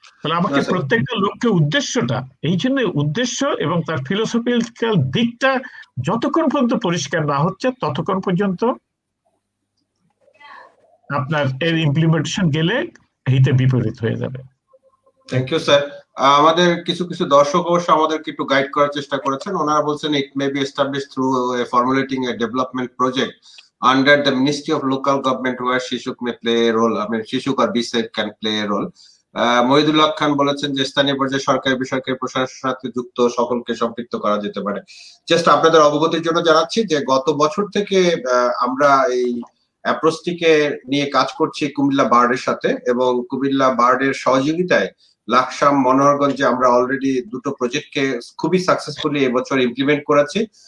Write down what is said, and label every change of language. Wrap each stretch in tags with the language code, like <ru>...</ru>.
<bn>ফলে আমাকে প্রত্যেকটা লোককে উদ্দেশ্যটা, এই জন্য উদ্দেশ্য এবং তার ফিলোসফিক্যাল দিকটা যতক্ষণ পর্যন্ত পরিষ্কার না হচ্ছে ততক্ষণ পর্যন্ত আপনার এর ইমপ্লিমেন্টেশন গেলে হিতে বিপরীত হয়ে যাবে। Thank you sir. আমাদের কিছু কিছু দর্শক অবশ্য আমাদেরকে একটু গাইড করার চেষ্টা করেছেন। ওনারা বলছেন</bn> <en>It may be established through formulating a development project under the Ministry of Local Government where Shishuk may play a role. I mean, Shishuk or BSEF can play a role.</en> <bn>Mohidullah খান বলেছেন যে স্থানীয় পর্যায়ে সরকারি বেসরকারি প্রশাসনের সাথে যুক্ত সকলকে সম্পৃক্ত করা যেতে পারে। জাস্ট আপনাদের অবগতির জন্য জানাচ্ছি যে গত বছর থেকে আমরা এই অ্যাপ্রোচটিকে নিয়ে কাজ করছি কুমিল্লা বার্ডের সাথে, এবং কুমিল্লা বার্ডের সহযোগিতায় লাকসাম মনোহরগঞ্জে আমরা অলরেডি দুটো প্রজেক্টকে খুবই সাকসেসফুলি এবছর ইমপ্লিমেন্ট করেছি।</bn>